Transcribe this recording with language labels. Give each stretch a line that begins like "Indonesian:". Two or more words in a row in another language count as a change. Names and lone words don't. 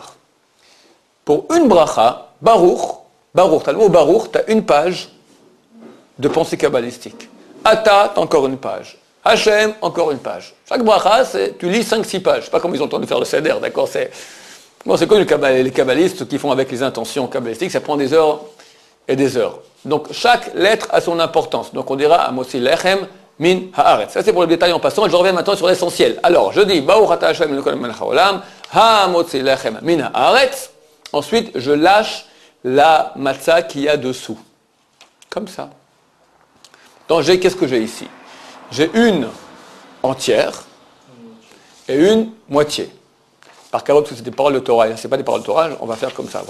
French: Pour une bracha, Baruch, tu as le mot Baruch, tu as une page de pensée kabbalistique. Ata, tu as encore une page. Hashem, encore une page. Chaque bracha, tu lis 5-6 pages. C'est pas comme ils ont le temps de faire le Seder, d'accord? C'est comme les kabbalistes qui font avec les intentions kabbalistiques, ça prend des heures et des heures. Donc chaque lettre a son importance. Donc on dira
Hebrew: המוציא לחם מן הארץ.
French: Ça c'est pour le détail en passant, et je reviens maintenant sur l'essentiel. Alors je dis
Hebrew: ברוך אתה השם אלוקינו מלך העולם המוציא לחם מן הארץ.
French: Ensuite, je lâche la matzah qu'il y a dessous. Comme ça. Donc, qu'est-ce que j'ai ici? J'ai une entière et une moitié. Par contre, parce que c'est des paroles de Torah, ce n'est pas des paroles de Torah, on va faire comme ça.